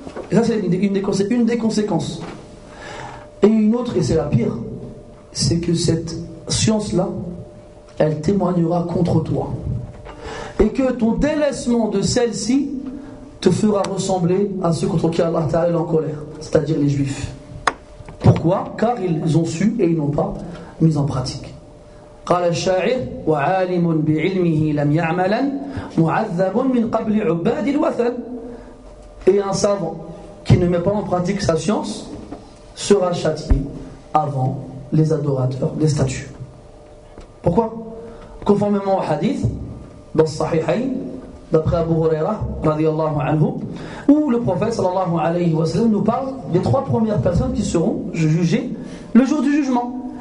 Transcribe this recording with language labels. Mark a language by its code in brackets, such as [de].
[fr] Et ça c'est une des conséquences. Et une autre, et c'est la pire, c'est que cette science-là, elle témoignera contre toi. Et que ton délaissement de celle-ci te fera ressembler à ceux contre qui Allah Ta'ala est en colère, c'est-à-dire les Juifs. Pourquoi? Car ils ont su et ils n'ont pas mis en pratique. [ar] قال الشاعر وعالم بعلمه لم يعملا معذب من قبل عباد الوثن. [fr] Et un savant qui ne met pas en pratique sa science sera châtié avant les adorateurs des statues. Pourquoi? Conformément au hadith, dans Sahihayn, d'après Abu Huraira, radiyallahu anhu, où le prophète sallallahu alayhi wa sallam nous parle des 3 premières personnes qui seront jugées le jour du jugement.